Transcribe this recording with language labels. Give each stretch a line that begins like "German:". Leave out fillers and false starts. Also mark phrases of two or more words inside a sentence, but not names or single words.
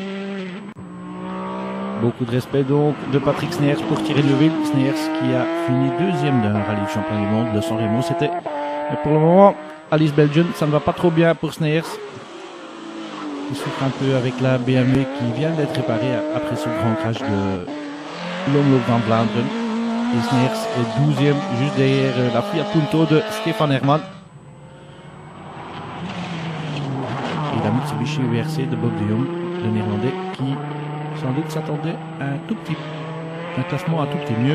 French: Beaucoup de respect donc de Patrick Sneers pour Thierry Neuville. Sneers qui a fini 2e d'un rallye champion du monde de San Remo. C'était, mais pour le moment, Alice Belgian, ça ne va pas trop bien pour Sneers. Il souffre un peu avec la BMW qui vient d'être réparée après ce grand crash de l'Omloop van Vlaanderen. Et Sneers est 12e juste derrière la Fiat Punto de Stefan Herman. Et la Mitsubishi VRC de Bob de Jong, le néerlandais, qui sans doute s'attendait à un classement un tout petit mieux.